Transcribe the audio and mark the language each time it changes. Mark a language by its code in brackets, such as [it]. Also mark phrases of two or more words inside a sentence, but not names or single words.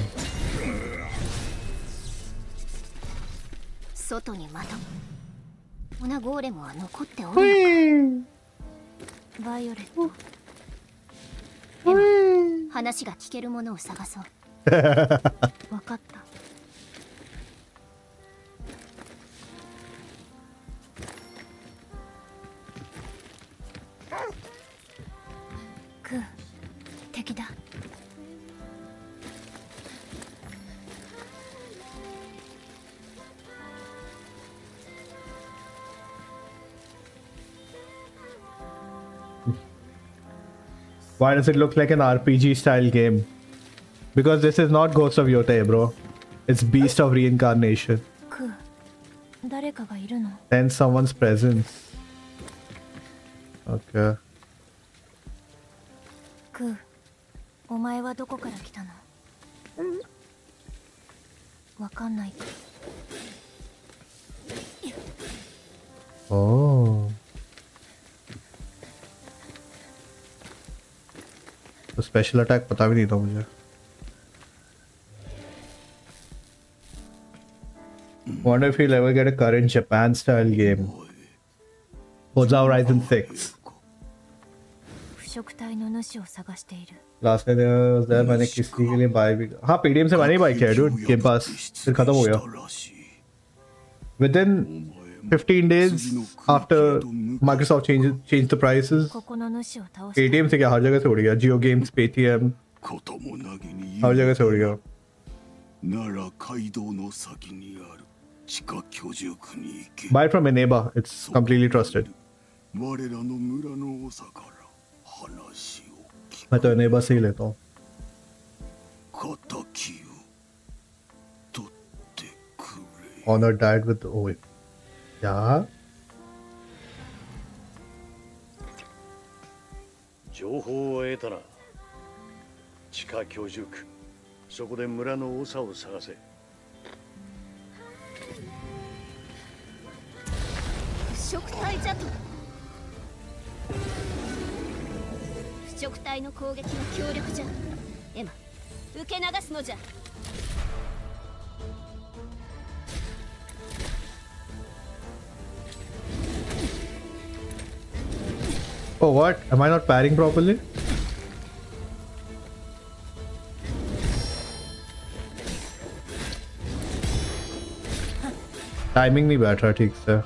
[ja] 外にまだオナゴーレムは残っておるのかバイオレットエマ話が聞けるものを探そうわかったクー敵だ [en] Why does it look like an RPG style game? Because this is not Ghost of Yote, bro. It's Beast of Reincarnation. [ja] クー誰かがいるの [en] Sense someone's presence. Okay. [ja] クーお前はどこから来たのわかんない [en] Oh. [hi] तो [en] special attack [hi] पता भी नहीं था मुझे [en] Wonder if you'll ever get a current Japan style game. Forza Horizon 6. [ja] 腐食体の主を探している [hi] लास्ट में मैंने किसी के लिए बाय भी हाँ पीडीएम से मैंने बाय किया [en] dude Game Pass [hi] फिर खत्म हो गया [en] Within 15 days after Microsoft changed the prices [ja] ここの主を倒した [hi] पेटीएम से क्या हर जगह से उड़ गया जियो गेम्स पेटीएम [ja] こともなぎに [hi] हर जगह से उड़ गया [ja] なら街道の先にある地下居住区に行け [en] buy it from Eneba it's completely trusted [ja] 我らの村の長から話を聞 [hi] मैं तो Eneba से ही लेता हूँ [ja] く敵を取ってくれ [en] Honor died with oh क्या [ja] 情報を得たな地下居住区そこで村の長を探せ腐食体じゃと腐食体の攻撃は強力じゃエマ受け流すのじゃ [en] Oh what am I not parrying properly [hi] टाइमिंग नहीं बैठ रहा ठीक से